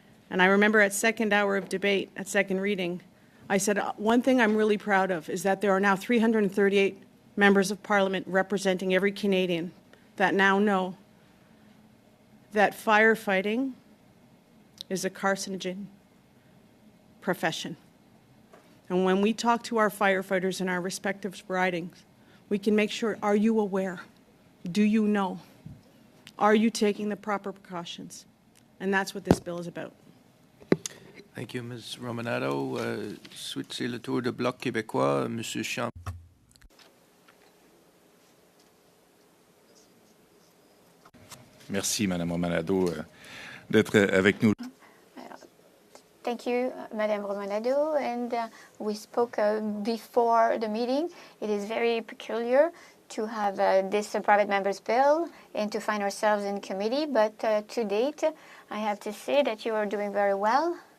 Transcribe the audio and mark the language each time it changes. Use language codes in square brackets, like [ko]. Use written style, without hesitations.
[en] And I remember at second hour of debate, at second reading, I said, one thing I'm really proud of is that there are now 338 members of Parliament representing every Canadian that now know that firefighting is a carcinogen profession. And when we talk to our firefighters in our respective ridings, we can make sure, are you aware? Do you know? Are you taking the proper precautions? And that's what this bill is about. Thank you, Ms. Romanado. [fr] Suite, c'est le tour de Bloc québécois, Monsieur Champ. Merci, Madame Romanado, d'être avec nous. [en] Thank you, Madame Romanado. And we spoke before the meeting. It is very peculiar to have this private members bill and to find ourselves in committee. But to date, I have to say that you are doing very well.